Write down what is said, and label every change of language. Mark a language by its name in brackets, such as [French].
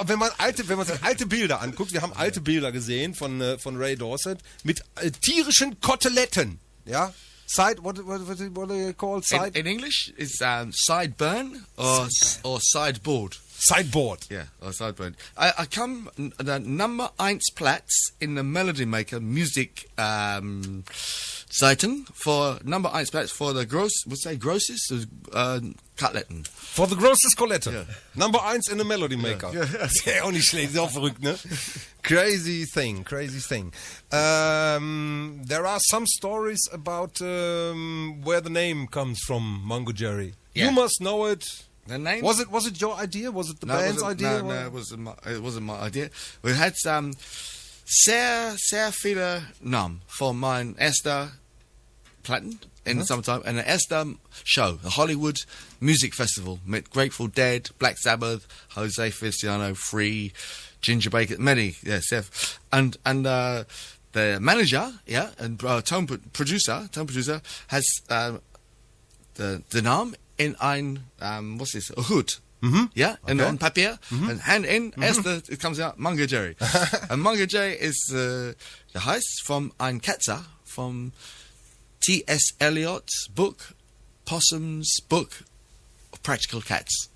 [German] Wenn man sich alte Bilder anguckt, wir haben alte Bilder gesehen von Ray Dorset mit tierischen Koteletten. [English] Ja? What do you call side? In English, it's sideburn or sideboard. Sideboard. Yeah, or sideburn. I come the number 1 Platz in the Melody Maker music Seiten for number 1 Platz for the grossest Koteletten. For the grossest Kolette. Yeah. Number 1 in the Melody Maker. Yeah. [German] Das ist ja auch nicht schlecht, ist auch verrückt, ne? [English] Crazy thing. There are some stories about where the name comes from, Mungo Jerry. Yeah. You must know it. The name Was it your idea? Was it the band's idea? No, it wasn't my idea. We had sehr viele Namen for mein erster Platten in the summertime and an erster show, a Hollywood music festival mit Grateful Dead, Black Sabbath, Jose Feliciano, Free, Ginger Baker, many, Seth, and the manager, and tone producer has the name in ein what's this, a hood. Yeah, and on papier, and hand in, it comes out Mungo Jerry. And Mungo Jerry is the heißt from ein Ketzer from T.S. Eliot's book, Possum's Book of Practical Cats.